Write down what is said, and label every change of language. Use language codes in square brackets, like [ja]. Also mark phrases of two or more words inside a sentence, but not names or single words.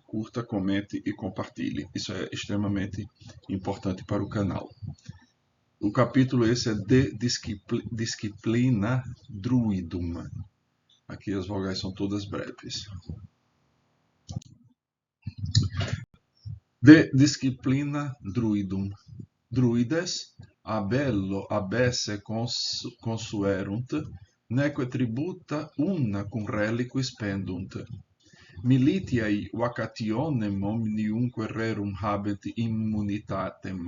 [pt] Curta, comente e compartilhe. Isso é extremamente importante para o canal. O capítulo esse é de Disciplina Druidum. Aqui as vogais são todas breves. De Disciplina Druidum. [la] Druides abello abesse consuerunt, neque tributa una cum reliquis pendunt. Militiae vacationem omniumque rerum habent immunitatem.